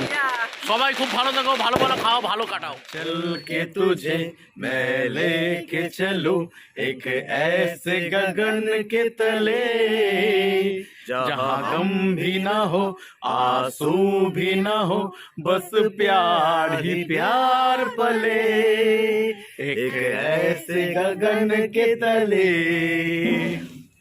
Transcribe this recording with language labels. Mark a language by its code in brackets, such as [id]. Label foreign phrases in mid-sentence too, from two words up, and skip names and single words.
[bn] সবাই খুব ভালো থাকো, ভালো খাও, ভালো কাটাও। [hi] चल के तुझे मैं लेके चलूं एक ऐसे गगन के तले, जहाँ गम भी ना हो, आंसू भी ना हो, बस प्यार ही प्यार पले, एक ऐसे गगन के तले।